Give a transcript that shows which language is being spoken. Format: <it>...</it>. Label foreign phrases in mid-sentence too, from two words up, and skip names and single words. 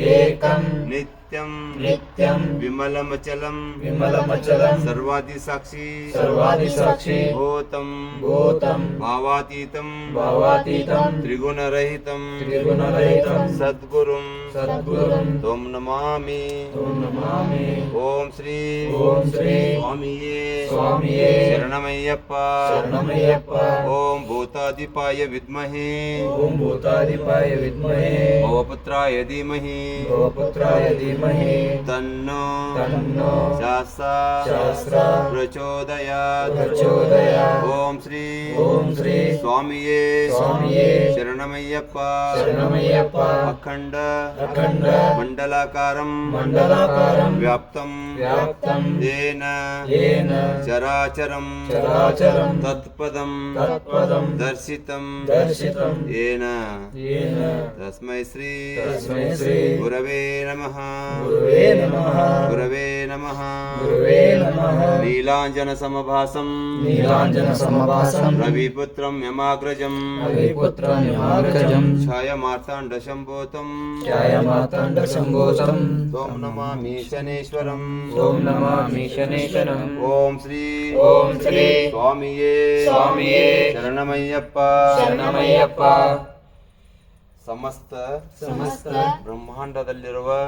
<sa>ನಿತ್ಯಂ ವಿಮಲಮಚಲಂ ಸರ್ವಾದಿಸಾಕ್ಷಿ ಭೂತಂ ಭಾವಾತೀತಂ ತ್ರಿಗುಣರಹಿತಂ ಸದ್ಗುರುಂ ತ್ವಂ ನಮಾಮಿ ಓಂ ಶ್ರೀ ಸ್ವಾಮಿಯೇ ಶರಣಮಯ್ಯಪ್ಪ ಓಂ ಭೂತಾಧಿಪಾಯ ವಿದ್ಮಹೇ ಭವಪುತ್ರಾಯ ಧೀಮಹಿ ತನ್ನೋ ಶಾಸ್ತ್ರ ಪ್ರಚೋದಯಾತ್ ಓಂ ಶ್ರೀ ಸ್ವಾಮಿಯೇ ಶರಣಮಯ್ಯಪ್ಪ ಅಖಂಡ ಮಂಡಲಾಕಾರಂ ವ್ಯಾಪ್ತಂ ಯೇನ ಚರಾಚರಂ ತತ್ಪದಂ ದರ್ಶಿತಂ ಯೇನ ತಸ್ಮೈ ಶ್ರೀ ಗುರವೇ ನಮಃ ಗುರವೇ ನಮಃ ನೀಲಾಂಜನ ಸಮಭಾಸಂ ರವಿಪುತ್ರಂ ಯಮಾಗ್ರಜಂ ಛಾಯಮಾರ್ತಾಂಡ ಶಂಭೋತಂ ತ್ವಂ ನಮಾಮಿ ಶನೇಶ್ವರಂ ಓಂ ಶ್ರೀ ಸ್ವಾಮಿಯೇ ಶರಣಮಯ್ಯಪ್ಪ</sa> <kn>ಸಮಸ್ತ ಬ್ರಹ್ಮಾಂಡದಲ್ಲಿರುವ</kn>